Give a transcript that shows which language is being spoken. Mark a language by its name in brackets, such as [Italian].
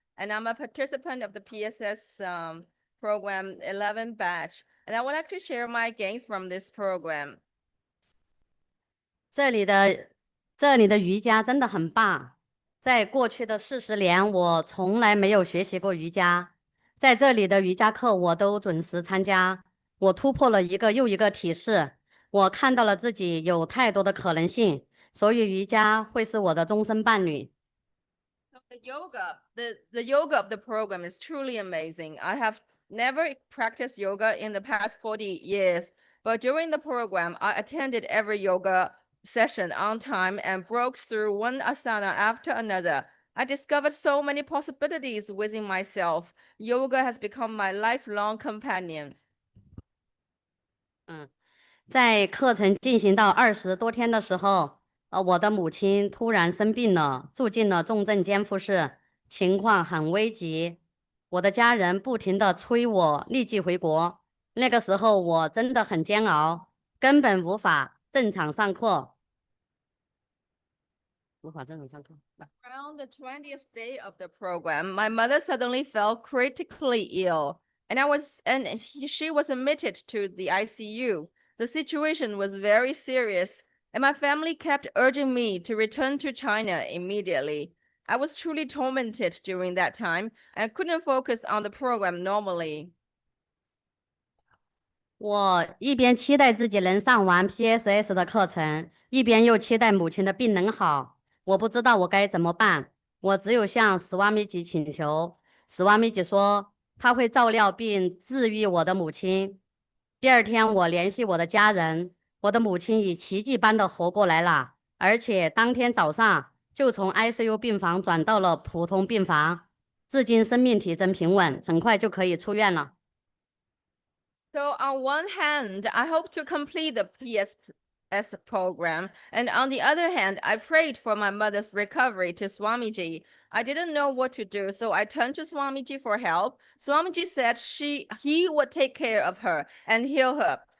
[English] And I'm a participant of the PSS program 11 batch. And I would like to share my gains from this program. [Chinese] 这里的瑜伽真的很棒，在过去的40年，我从来没有学习过瑜伽，在这里的瑜伽课我都准时参加，我突破了一个又一个体式，我看到了自己有太多的可能性，所以瑜伽会是我的终身伴侣。 [English] The yoga of the program is truly amazing. I have never practiced yoga in the past 40 years, but during the program, I attended every yoga session on time and broke through one asana after another. I discovered so many possibilities within myself. Yoga has become my lifelong companion. [Chinese] 在课程进行到20多天的时候，我的母亲突然生病了，住进了重症监护室，情况很危急。我的家人不停地催我立即回国，那个时候我真的很煎熬，根本无法正常上课。 [English] Around the 20th day of the program, my mother suddenly fell critically ill, and she was admitted to the ICU. The situation was very serious, and my family kept urging me to return to China immediately. I was truly tormented during that time and couldn't focus on the program normally. [Chinese] 我一边期待自己能上完 PSS 的课程，一边又期待母亲的病能好。我不知道我该怎么办，我只有向史瓦米吉请求。史瓦米吉说他会照料并治愈我的母亲。第二天，我联系我的家人，我的母亲以奇迹般的活过来了，而且当天早上就从 ICU 病房转到了普通病房，至今生命体征平稳，很快就可以出院了。 [English] So on one hand, I hope to complete the PSS program, and on the other hand, I prayed for my mother's recovery to Swamiji. I didn't know what to do, so I turned to Swamiji for help. Swamiji said he would take care of her and heal her.